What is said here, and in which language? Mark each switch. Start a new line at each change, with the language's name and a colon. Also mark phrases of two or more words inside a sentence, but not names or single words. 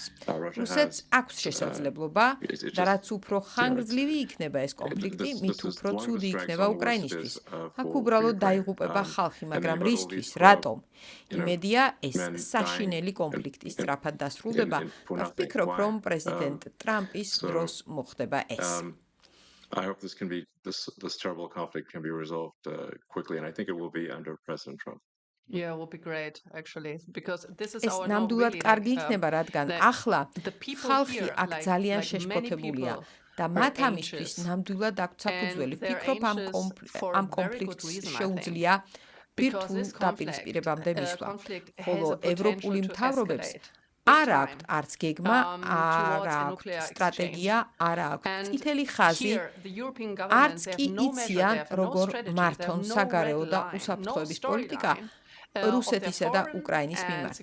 Georgian: რუსეთს აქვს შესაძლებლობა და რაც უფრო ხანგრძლივი იქნება ეს კონფლიქტი, მით უფრო ცუდი იქნება უკრაინისთვის. აქ უბრალოდ დაიღუპება ხალხი, მაგრამ რისთვის, რატომ? იმედია ეს საშინელი კონფლიქტი სწრაფად დასრულდება და ვფიქრობ, რომ პრეზიდენტ ტრამპის დროს მოხდება ეს.
English: I hope this terrible conflict can be resolved quickly, and I think it will be under President Trump. Yeah, it would be great actually because this is
Georgian: ეს ნამდვილად კარგი იქნება, რადგან ახლა ხალხი აქ ძალიან შეშფოთებულია და მათ ამისთვის ნამდვილად აქვთ საფუძველი. ვფიქრობ, ამ კონფლიქტს შეუძლია ბირთვულ დაპირისპირებამდე მისვლა, ხოლო ევროპული მთავრობებს არ აქვთ არც გეგმა, არ აქვთ სტრატეგია, არ აქვთ წითელი ხაზი, არც კი იციან, როგორ მართონ საგარეო და უსაფრთხოების პოლიტიკა რუსეთისა და უკრაინის მიმართ.